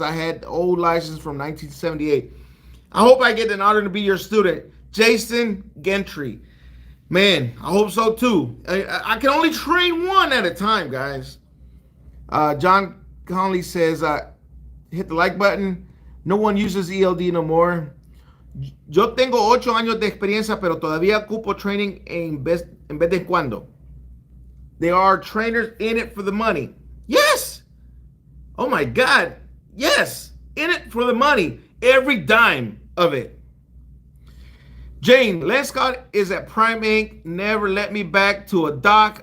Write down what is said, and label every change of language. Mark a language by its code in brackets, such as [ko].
[en] I had the old license from 1978. I hope I get an honor to be your student. Jason Gentry. Man, I hope so too. I can only train one at a time, guys. John Conley says, hit the like button. No one uses ELD no more. [es] Yo tengo 8 años de experiencia, pero todavía ocupo training en vez de cuando. [en] There are trainers in it for the money. Yes. Oh my God. Yes. In it for the money. Every dime of it. Jane, Lance Scott is at Prime Inc. Never let me back to a dock.